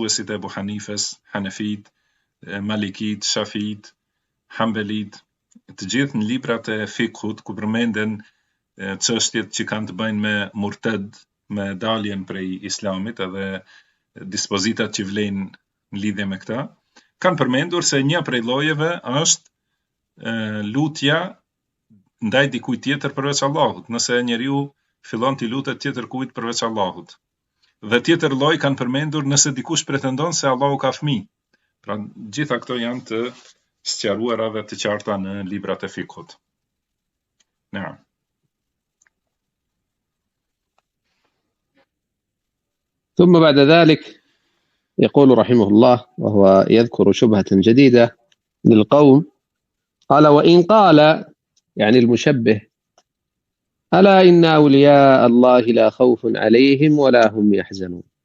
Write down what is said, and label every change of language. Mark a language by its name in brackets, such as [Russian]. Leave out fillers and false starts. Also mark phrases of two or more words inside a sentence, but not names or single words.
[Albanian] e Abu Hanifes, Hanefit, Malikit, Shafit, Hanbelit, të gjithë në librat e fikut ku përmenden çështjet që kanë të bëjnë me murted, me daljen prej islamit edhe dispozitat që vlen në lidhje me këta, kanë përmendur se një prej llojeve është lutja ndaj dikujt tjetër përveç Allahut, nëse njeriu fillon t'i lutet tjetër kujt përveç Allahut. Dhe tjetër lloj kanë përmendur nëse dikush pretendon se Allahu ka fëmijë. Pra gjitha këto janë të sqaruara dhe të qarta në librat e fikut. Naam. [Arabic] ثم بعد ذلك يقول رحمه الله وهو يذكر شبهة جديدة للقوم، قال: وإن قال، يعني المشبه، ألا إن أولياء الله لا خوف عليهم ولا هم يحزنون،